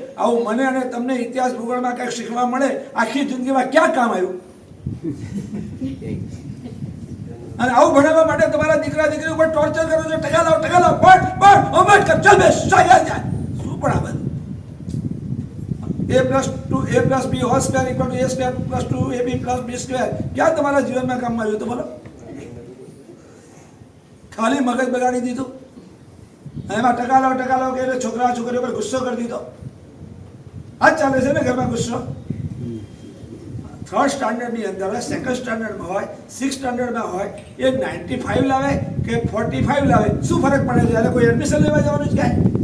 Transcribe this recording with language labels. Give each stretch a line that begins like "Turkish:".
Gujarati: આવું મને અને તમને ઇતિહાસ ભૂગોળમાં કંઈક શીખવા મળે, આખી જિંદગીમાં ક્યાં કામ આવ્યું? અને આવું ભણાવવા માટે તમારા દીકરા દીકરી ઉપર ટોર્ચર કરો છો. ટકા લાવ, પઢ, હોમવર્ક કર, ચાલ બેસ, જાય. શું પણ આ બધું
English: a plus b whole square equal to a square plus 2ab plus b square
Gujarati: ક્યાં તમારા જીવનમાં કામમાં આવ્યું તો બોલો? ખાલી મગજ બગાડી દીધું. એમાં ટકા લાવ કે એટલે છોકરા છોકરીઓ પર ગુસ્સો કરી દીધો. આ જ ચાલે છે ને ઘરમાં ગુસ્સો. થર્ડ સ્ટાન્ડર્ડની અંદર હોય, સેકન્ડ સ્ટાન્ડર્ડમાં હોય, 6th સ્ટાન્ડર્ડમાં હોય, એ 95 લાવે કે 45 લાવે, શું ફરક પડે છે? એટલે કોઈ એડમિશન લેવા જવાનું જ કાંઈ?